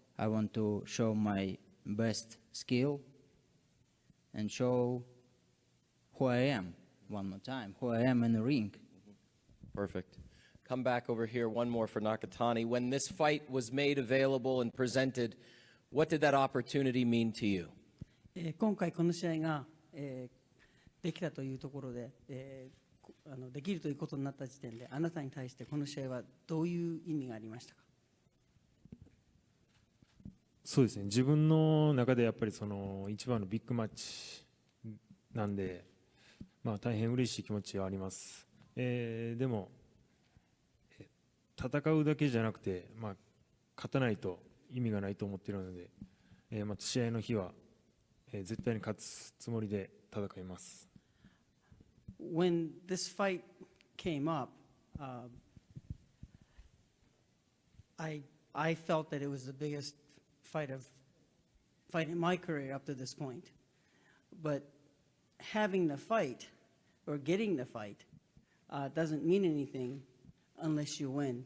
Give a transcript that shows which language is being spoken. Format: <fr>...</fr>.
<en>I want to show my best skill and show who I am one more time, who I am in the ring. Perfect. Come back over here, one more for Nakatani. When this fight was made available and presented, what did that opportunity mean to you?</en> <ja>今回この試合が、できたというところで、できるということになった時点であなたに対してこの試合はどういう意味がありましたか？そうですね、自分の中でやっぱりその一番のビッグマッチなんで、まあ、大変嬉しい気持ちはあります。でも戦うだけじゃなくて、まあ、勝たないと意味がないと思っているので、また試合の日は、絶対に勝つつもりで戦います。</ja> <en>When this fight came up, I felt that it was the biggest fight in my career up to this point. But having the fight or getting the fight doesn't mean anything unless you win.</en>